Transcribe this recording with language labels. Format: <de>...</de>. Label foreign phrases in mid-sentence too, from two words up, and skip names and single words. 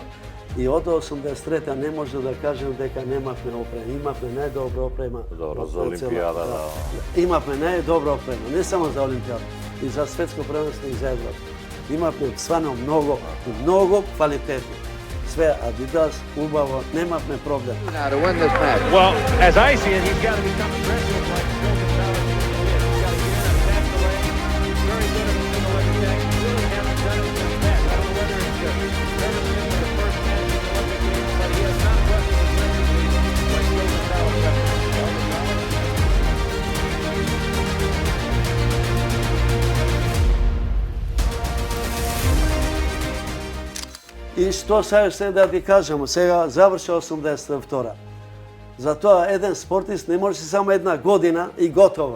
<mk>И од 83-та не може да кажем дека немавме опрема. Имавме најдобра опрема. Добро, за Олимпијада, да. Имавме најдобра опрема, не само за Олимпијада, и за светско првенство и за Европа. Имавме стварно многу квалитетно. Све Адидас, убаво, немавме проблем.</mk> <en>Now to win this match. Well, as I see it, he's got to become aggressive like Joe Gonzalez did. He's got to get in and attack the lane. He's very good at the single leg attack. He really hasn't done it in the past. I don't know whether it's never been in the first match in the Olympic Games, but he has not wrestled as regularly like Joe Gonzalez does.</en> <mk>И што се да ти кажам, сега заврши 82. Затоа еден спортист не може само една година и готово.</mk>